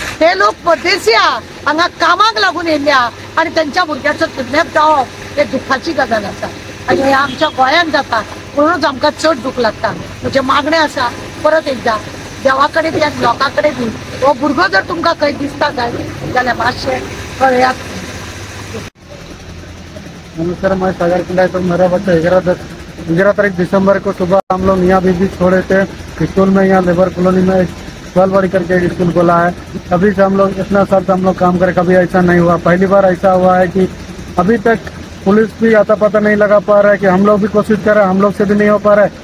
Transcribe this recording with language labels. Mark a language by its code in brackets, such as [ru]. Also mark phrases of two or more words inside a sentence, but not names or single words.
[kok] हे लोक परदेशी आहा, हांगा कामाक लागून येयल्ले आहा आनी त्यांच्या भुरग्याचो किडनॅप जावप हे दुखाची गजाल आसा आनी हे आमच्या गोंयांत जाता म्हणूनच आमकां चड दूख लागता। म्हणजे मागणें आसा परत एकदा देवा कडेन बी आनी लोकां कडेन बी, हो भुरगो जर तुमकां खंय दिसता जाल्यार मातशें कळयात। [hi] नमस्कार, मैं सागर पिंडा। तो मेरा बच्चा 11 दिसंबर को सुबह हम लोग मियाँ बीबी छोड़े थे स्कूल में, यहाँ [en] labour colony [hi] में सोलवाड़ी करके एक स्कूल खोला है। अभी से हम लोग इतना साल से हम लोग काम करे, कभी ऐसा नहीं हुआ। पहली बार ऐसा हुआ है कि अभी तक पुलिस भी आता पता नहीं लगा पा रहा है, कि हम लोग भी कोशिश कर रहे हैं, हम लोग से भी नहीं हो पा रहा है।